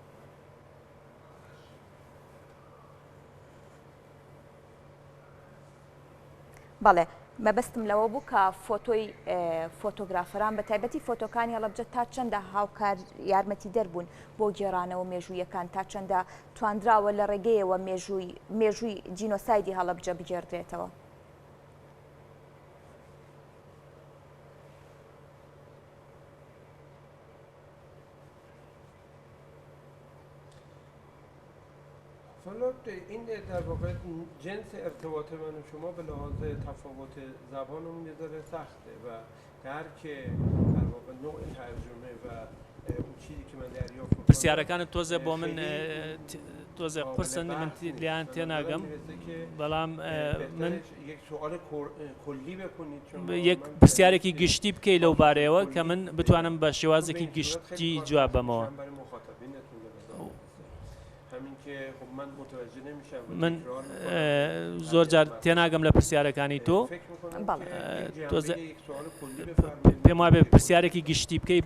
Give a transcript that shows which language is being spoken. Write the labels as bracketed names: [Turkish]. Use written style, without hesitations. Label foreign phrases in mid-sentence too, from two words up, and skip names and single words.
[Central Kurdish] بەڵێ مەبەستم لەوە بوو کە فۆتۆی فۆتۆگرافەران بە تایبەتی فۆتۆکانی هەڵەبجە تا چەندە هاوکار یارمەتی دەربوون بۆ گێڕانەوە مێژوویەکان تا چەندە توانراوە لە ڕێگەیەوە مێژووی جینۆسایدی هەڵەبجە بگێڕدرێتەوە [Persian] این در واقع جنس ارتباط من و شما به لحاظ تفاوت زبانمون یه ذره سخته و درک در واقع نوع ترجمه و اون چیزی که من دریافت [Central Kurdish] پرسیارەکانت تۆزە بۆ من تۆزە قرسن من لیان تێناگەم بەڵام من یەک پرسیارێکی گشتی بکەی لەو بارەیەوە کە من بتوانم بە شێوازێکی گشتی جواب بەمەوە من زۆر جار تێناگەم لە پرسیارەکانی تۆ پێم وایە بێ پرسیارێکی گشتی بکەی